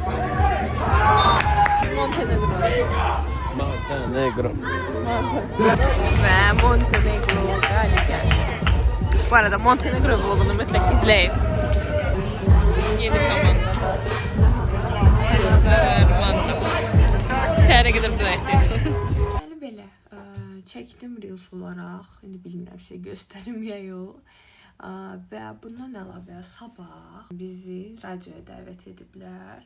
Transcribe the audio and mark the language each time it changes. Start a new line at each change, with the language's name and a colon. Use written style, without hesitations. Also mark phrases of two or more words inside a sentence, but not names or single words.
Turkish: Montenegro. Montenegro. Ve Montenegro galip geldi. Bu arada Montenegro vlogunu mutlaka izleyin.
Azerbaijani: Yeni komanda. Səhərə qədər burada ehtiyac. Belə çəkdim reels olaraq, indi bilmirəm sizə göstərim ya yox. Və bundan əlavə sabah bizi radioya dəvət ediblər.